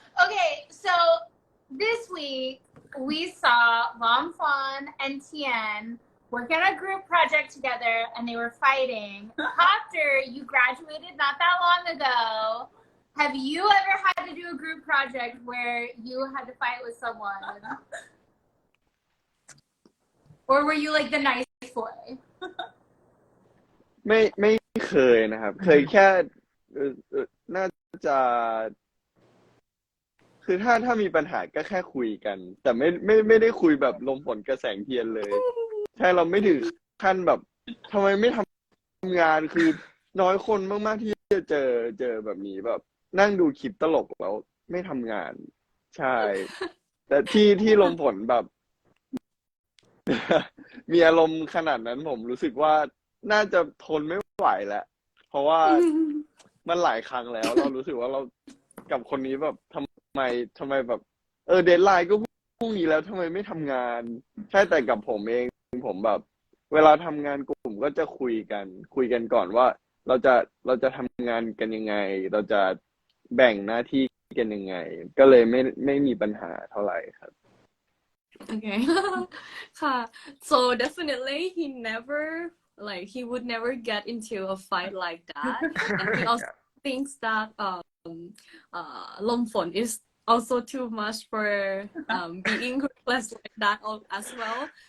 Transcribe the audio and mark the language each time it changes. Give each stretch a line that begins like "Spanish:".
English: Okay, so this week we saw Lam Fawn and Tien work on a group project together, and they were fighting. Copter, you graduated not that long ago. Have you ever had to do a group project where you had to fight with someone? Or were you like the nice boy?
Thai: ไม่เคยนะครับ เคยแค่น่าจะคือถ้ามีปัญหาก็แค่คุยกัน แต่ไม่ได้คุยแบบลมฝนกระแสงเทียนเลย ใช่เราไม่ถึงขั้นแบบทำไมไม่ทำงานคือน้อยคนมากๆที่จะเจอแบบนี้แบบนั่งดูคลิปตลกแล้วไม่ทำงาน ใช่ แต่ที่ลมฝนแบบ มีอารมณ์ขนาดนั้นผมรู้สึกว่าน่าจะทนไม่ไหวแล้วเพราะว่ามันหลายครั้งแล้วเรารู้สึกว่าเรากับคนนี้แบบทำไมแบบเดดไลน์ก็พู รุ่งนี้แล้วทำไมไม่ทำงานใช่แต่กับผมเองผมแบบ เวลาทำงานกลุ่มก็จะคุยกันก่อนว่าเราจะทำงานกันยังไงเราจะแบ่งหน้าที่กันยังไงก็เลยไม่มีปัญหาเท่าไหร่ครับ
English: Okay. ค่ะ so definitely he would never get into a fight like that and he also thinks that Lomfon is also too much for being ruthless like that as well.